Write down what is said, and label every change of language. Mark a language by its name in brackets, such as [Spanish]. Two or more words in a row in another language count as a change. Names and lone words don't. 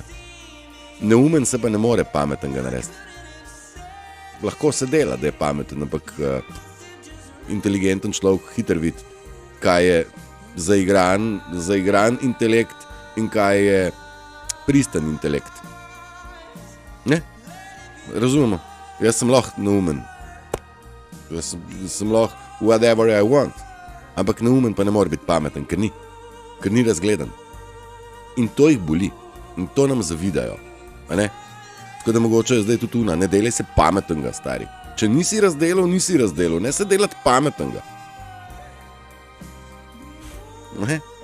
[Slovenian] Neumen se pa ne more pametnega narediti. Lahko se dela, da je pameten, ampak inteligenten človek hiter vidi, kaj je zaigran intelekt in kaj je pristen intelekt. Ne? Razumemo. Jaz sem lahko neumen. Jaz sem lahko [English] whatever I want. [Slovenian] Ampak neumen pa ne more biti pameten, ker ni razgledan. In to jih boli. In to nam zavidajo. A ne? Tako da mogoče je zdaj tudi ne delaj se pametnega, stari. Če nisi razdelal, ne se delati pametnega. Ne?